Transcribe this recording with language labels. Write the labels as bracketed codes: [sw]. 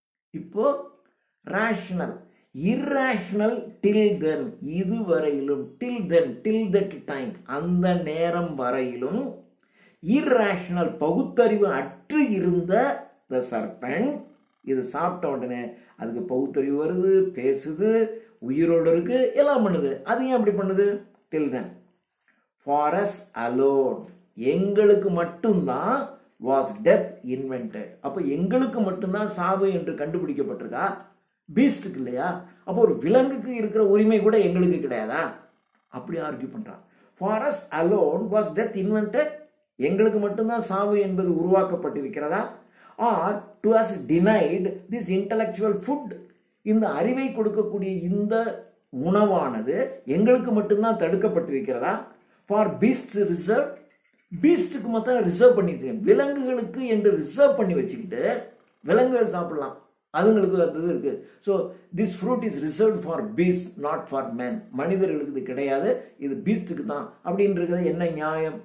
[ta] இப்போ [en] rational, irrational till then, [ta] இதுவரையிலும், [en] till that time, [ta] அந்த நேரம் வரையிலும் irrational, பகுத்தறிவு அற்று இருந்த [en] the serpent, [ta] இது சாப்பிட்ட உடனே அதுக்கு பகுத்தறிவு வருது, பேசுது, உயிரோடு இருக்கு, எல்லாம் பண்ணுது. அது ஏன் அப்படி பண்ணுது? [en] till then. For us alone, [ta] எங்களுக்கு மட்டும்தான் [en] was death invented. [ta] அப்போ எங்களுக்கு மட்டும்தான் சாவு என்று கண்டுபிடிக்கப்பட்டிருக்கா? பீஸ்டுக்கு இல்லையா? அப்போ ஒரு விலங்குக்கு இருக்கிற உரிமை கூட எங்களுக்கு கிடையாதா? அப்படி ஆர்கியூ பண்றான். [en] For us alone was death invented, [ta] எங்களுக்கு மட்டும்தான் சாவு என்பது உருவாக்கப்பட்டிருக்கிறதா? [en] Or to us denied this intellectual food, [ta] இந்த அறிவை கொடுக்கக்கூடிய இந்த உணவானது எங்களுக்கு மட்டும்தான் தடுக்கப்பட்டிருக்கிறதா? [en] for beast reserve, [ta] பீஸ்டுக்கு மட்டும் ரிசர்வ் பண்ணிட்டு, விலங்குகளுக்கு என்று ரிசர்வ் பண்ணி வச்சுக்கிட்டு விலங்குகள் சாப்பிடலாம், அதுங்களுக்கு அது இருக்கு. [en] so this fruit is reserve for beast not for man, [ta] மனிதர்களுக்கு இது கிடையாது, இது பீஸ்டுக்கு தான் அப்படின்றது என்ன நியாயம்?